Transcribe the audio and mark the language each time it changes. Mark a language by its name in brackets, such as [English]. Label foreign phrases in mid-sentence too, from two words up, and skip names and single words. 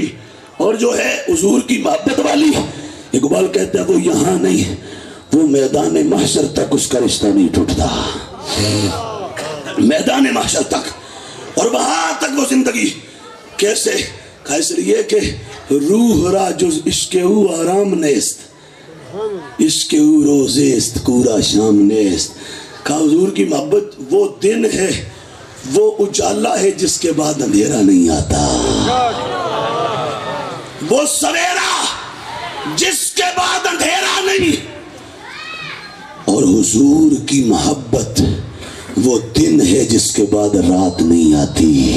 [Urdu] اور جو ہے حضور کی محبت والی، اقبال کہتا ہے وہ یہاں نہیں، وہ میدان محشر تک اس کا رشتہ نہیں ٹوٹتا، میدان محشر تک۔ اور وہاں تک وہ زندگی کیسے؟ اس لیے کہ [Persian] روح را جز عشق او آرام نیست، عشق او روزیست کورا شام نیست۔ [Urdu] کہا حضور کی محبت وہ دن ہے، وہ اجالا ہے جس کے بعد اندھیرا نہیں آتا، وہ سویرا جس کے بعد اندھیرا نہیں۔ اور حضور کی محبت وہ دن ہے جس کے بعد رات نہیں آتی۔